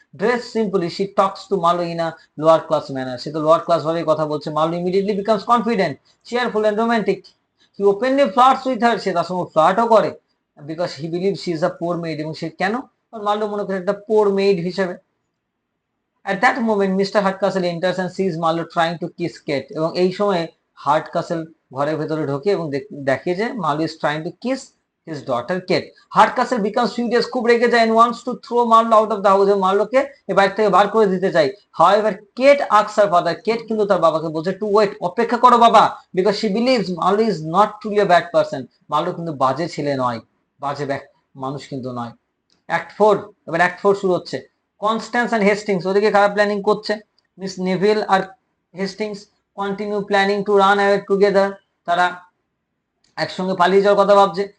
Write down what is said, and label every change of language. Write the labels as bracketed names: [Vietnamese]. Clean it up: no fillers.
[English] dress simply, she talks to Marlow in a lower class manner, [Bangla] সে তো lower class ভাবেই কথা বলছে। [English] Marlow immediately becomes confident, cheerful and romantic. He openly flirts with her, [Bangla] সে তার সঙ্গে ফ্লার্টও করে, [English] because he believe she is a poor maid, [Bangla] এবং সে কেন? কারণ মার্লো মনে করে একটা পোর মেড হিসেবে। [English] At that moment, Mr. Hardcastle enters and sees Marlowe trying to kiss Kate, [Bangla] এবং এই সময় হার্টকাসেল ঘরের ভেতরে ঢোকে এবং দেখে যে Marlowe [English] is trying to kiss his daughter Kate. Hardcastle becomes furious, [Bangla] খুব রেগে যায়, [English] and wants to throw Marlowe out of the house, [Bangla] এবং মার্লোকে এই বাড়ি থেকে বার করে দিতে চাই। [English] However, Kate asks her father, Kate [Bangla] কিন্তু তার বাবাকে বলছে [English] to wait, [Bangla] অপেক্ষা করো বাবা, [English] because she believes Marlowe is not truly a bad person. [Bangla] Marlowe কিন্তু বাজে ছেলে নয়, বাজে মানুষ কিন্তু নয়। অ্যাক্ট 4, এবার অ্যাক্ট 4 শুরু হচ্ছে। কনস্ট্যান্স অ্যান্ড হেস্টিংস ওদিকে খারাপ প্ল্যানিং করছে। Miss Neville আর [English] Hastings continue planning to run away together, [Bangla] তারা একসঙ্গে পালিয়ে যাওয়ার কথা ভাবছে।